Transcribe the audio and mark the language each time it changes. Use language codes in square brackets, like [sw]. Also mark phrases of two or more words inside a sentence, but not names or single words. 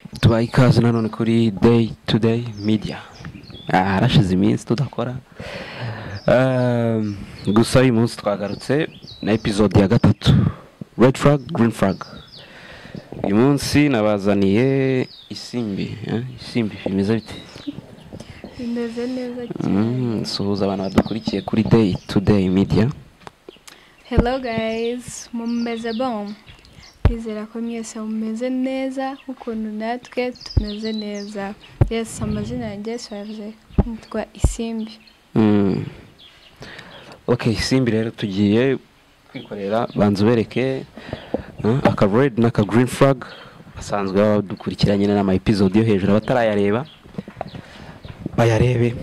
[rw] tubaye ikaze nanone kuri day to day media. Harashize iminsi tudakora, gusa uyu munsi twagarutse na episode ya gatatu, red flag green flag. Uyu munsi nabazaniye isimbi bimeze bite? Bimeze neza cyane. Suhuza abantu badukurikiye kuri day to day media. [en] Hello guys, [rw] mumeze bon? Twizera ko mwese mumeze neza nk'ukuntu natwe tumeze neza. Yes, amazina yanjye Serge, nitwa Isimbi. Okay, Isimbi rero tugiye kwikorera banza ubereke aka red n'aka [en] green flag [rw] basanzwe badukurikiranye n'ama episode yo hejuru abatarayareba bayarebe.